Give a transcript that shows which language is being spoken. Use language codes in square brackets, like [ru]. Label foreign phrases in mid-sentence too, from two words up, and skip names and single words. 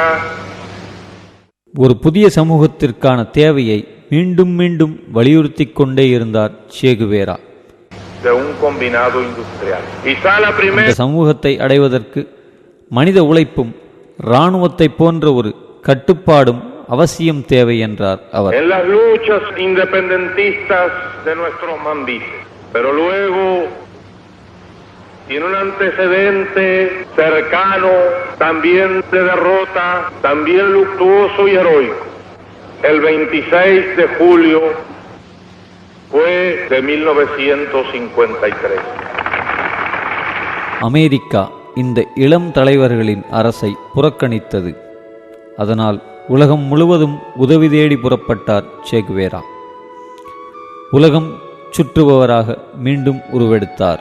[ta] ஒரு புதிய சமூகத்திற்கான தேவையை மீண்டும் மீண்டும் வலியுறுத்தி கொண்டே இருந்தார் சேகுவேரா. [es] de un combinado industrial. Quizá la [ta] இந்த [es] primera [ta] சமூகத்தை அடைவதற்கு மனித உழைப்பும் இராணுவத்தை போன்ற ஒரு கட்டுப்பாடும் அவசியம் தேவை என்றார் அவர். [es] en las luchas independentistas de nuestros mambises, pero luego tiene un antecedente cercano, también de derrota, también luctuoso y heroico. El 26 de julio fue de 1953. [ta] அமெரிக்கா இந்த இளம் தலைவர்களின் அரசை புறக்கணித்தது. அதனால் உலகம் முழுவதும் உதவி தேடி புறப்பட்டார் சேகுவேரா. உலகம் சுற்றுபவராக மீண்டும் உருவெடுத்தார்.